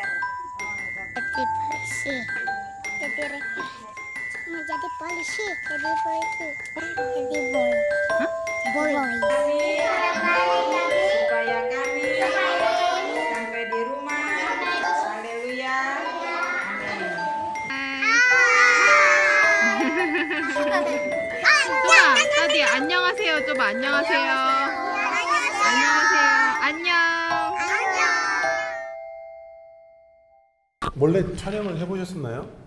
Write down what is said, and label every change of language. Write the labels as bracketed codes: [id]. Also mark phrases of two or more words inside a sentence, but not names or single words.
[id] Jadi polisi. Mau jadi polisi. Jadi polisi. Jadi boy. Boy. Supaya kami sampai di rumah. Haleluya. [ko] 뚜바, 따디 안녕하세요. 뚜바 안녕하세요. 안녕하세요. 안녕. 원래 촬영을 해보셨었나요?